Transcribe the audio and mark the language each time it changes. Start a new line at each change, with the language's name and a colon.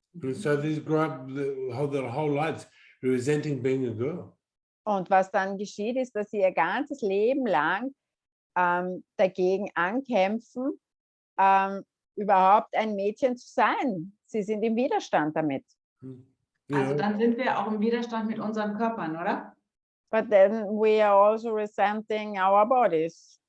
English: And so these grow up their whole lives resenting being a girl.
German: Und was dann geschieht, ist, dass sie ihr ganzes Leben lang dagegen ankämpfen, überhaupt ein Mädchen zu sein. Sie sind im Widerstand damit. Also dann sind wir auch im Widerstand mit unseren Körpern, oder?
English: But then we are also resenting our bodies.